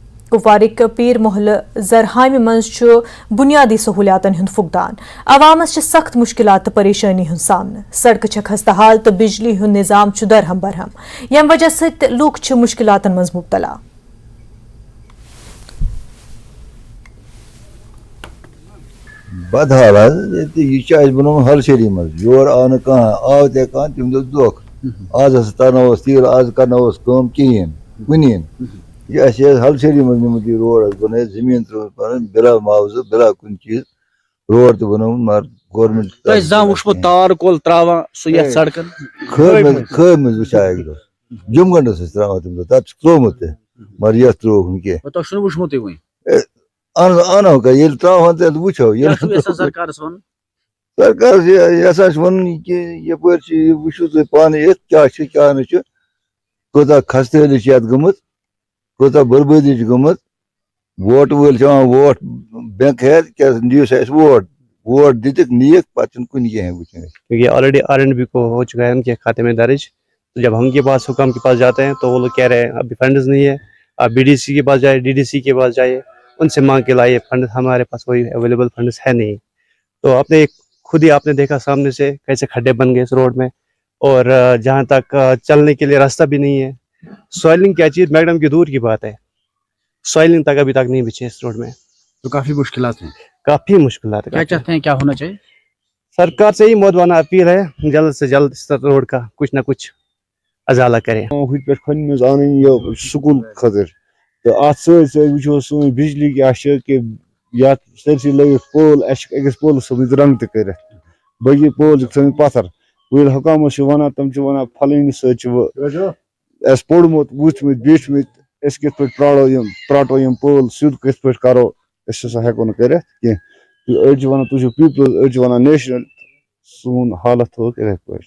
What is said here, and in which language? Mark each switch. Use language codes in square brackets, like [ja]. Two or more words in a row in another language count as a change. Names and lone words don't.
[ks] کپوارک پیر محل زرہامہ مز بنیادی سہولیاتن ہند فقدان، عوامس سخت مشکلات تو پریشانی ہند سامنا، سڑکہ خستہ حال تو بجلی ہند نظام درہم برہم، یم وجہ ست لوگ مشکلاتن مز مبتلا۔ بد حالات یہ بنو ہر شہری مز یور آو نا آو تے تم دکھ آز ہسا ترنوس تیل آز کرنوس کم کہین کنین یہ ہل شہری مز نمت یہ روڈ بنائے زمین ترٛوومُت بلا معاوضہ بلا کن چیز روڈ تہ بنومُت مگر گورمنٹ وُچھمُت تار کول تراوان سُہ یتھ سڑکن خٲر مز وٕچھا اکہِ دۄہ جم گنڈس ٲسۍ تراوان تمہِ دۄہ تتھ چھُ ترٛوومُت تہِ مگر یتھ ترٛووُکھ نہٕ کینٛہہ تۄہہِ چھُنہٕ وُچھمُتٕے وُنہِ انو کر ییٚلہِ تراوہون تیٚلہِ وٕچھو کیٛاہ چھُو یژھان سرکارس ونُن؟ سرکارس یژھان چھُ ونُن یہِ کہِ یپٲرۍ چھِ یہِ وٕچھِو تُہۍ پانہٕ یِتھ کیٛاہ چھُ کیٛاہ نہٕ چھُ کوٗتاہ خستہٕ حٲلی چھِ یتھ گٔمٕژ کوٗتاہ بربٲدی چھِ گٔمٕژ ووٹہٕ وٲلۍ چھِ ونان [en] vote bank [ks] ہٮ۪تھ کیٛاہ دِیِو سا اَسہِ ووٹ دِتِکھ نِیِکھ پتہٕ چھُنہٕ کُنہِ کینٛہہ وٕچھان [ur] کیونکہ آلریڈی RNB کو ہو چکا ہے ان کے کھاتے میں درج، تو جب ہم کے پاس حکام کے پاس جاتے ہیں تو وہ لوگ کہہ رہے ہیں ابھی فنڈز نہیں ہے، آپ BDC کے پاس جائے DDC کے پاس جائیے ان سے مانگ کے لائیے فنڈ، ہمارے پاس کوئی اویلیبل فنڈز ہے نہیں۔ تو آپ نے خود ہی آپ نے دیکھا سامنے سے کیسے کھڈے بن گئے اس روڈ میں، اور جہاں تک چلنے کے لیے راستہ بھی نہیں ہے۔ سوائلنگ کیا چیز میڈم کی دور کی بات ہے، سوائلنگ تک ابھی تک نہیں بچے اس روڈ میں، تو کافی مشکلات ہیں، کافی مشکلات کیا چاہتے ہیں کیا ہونا چاہیے؟ سرکار سے ہی مودوانہ اپیل ہے جلد سے جلد اس روڈ کا کچھ نہ کچھ ازالہ کریں۔ [ks] ہُتہِ پٮ۪ٹھ کھۄنہِ منٛز اَنٕنۍ یہِ سکوٗل خٲطرٕ تہٕ اَتھ سۭتۍ سۭتۍ وٕچھو سٲنۍ بجلی کیٛاہ چھِ کہِ یتھ سٲرسٕے لٲگِتھ پول اَسہِ چھِ أکِس پولس سۭتۍ رنٛگ تہِ کٔرِتھ باقٕے پول چھِکھ تھٲومٕتۍ پتھر وۄنۍ حکامس چھِ ونان تِم چھِ ونان پھلٲنِس سۭتۍ چھِ وۄنۍ اَسہِ پوٚرمُت وٕچھمٕتۍ بیٖٹھمٕتۍ أسۍ کِتھ پٲٹھۍ پرٛاٹو یِم پول سیوٚد کِتھ پٲٹھۍ کرو أسۍ ہسا ہٮ۪کو نہٕ کٔرِتھ کینٛہہ تہٕ أڑۍ چھِ ونان تُہۍ چھِو پیٖپلٕز أڑۍ چھِ ونان نیشنل سون حالت تھوٚوُکھ یِتھے پٲٹھۍ۔